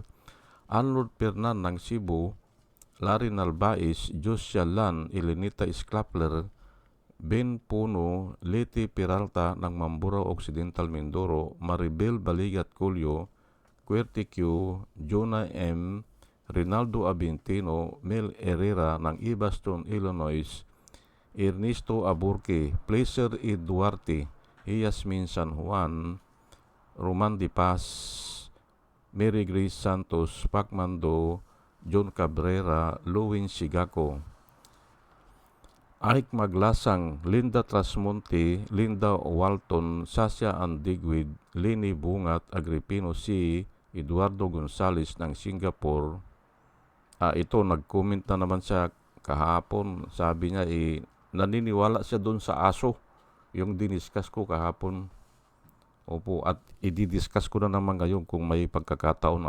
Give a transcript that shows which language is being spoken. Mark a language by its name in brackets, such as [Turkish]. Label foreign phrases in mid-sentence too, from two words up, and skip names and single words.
[Filipino] Arnold Pernan ng Cebu, Larry Nalbais, Josia Lan, Elenita Sklapler, Ben Puno, Leti Peralta ng Mamburao Occidental, Mindoro, Maribel Baligat Culio, Querty Q, Jonah M, Rinaldo Abintino, Mel Herrera ng Evanston, Illinois, Ernesto Aburque, Placer E. Duarte, Yasmin San Juan, Roman De Paz, Mary Grace Santos, Pacmando, John Cabrera, Luwin Sigako, Ike Maglasang, Linda Trasmonte, Linda Walton, Sasha Andigwid, Lini Bungat, Agripino C., Eduardo Gonzales ng Singapore. Ito, nag-comment na naman siya kahapon. Sabi niya, naniniwala siya doon sa aso, yung diniscuss ko kahapon. Opo, at i-discuss ko na naman ngayon kung may pagkakataon.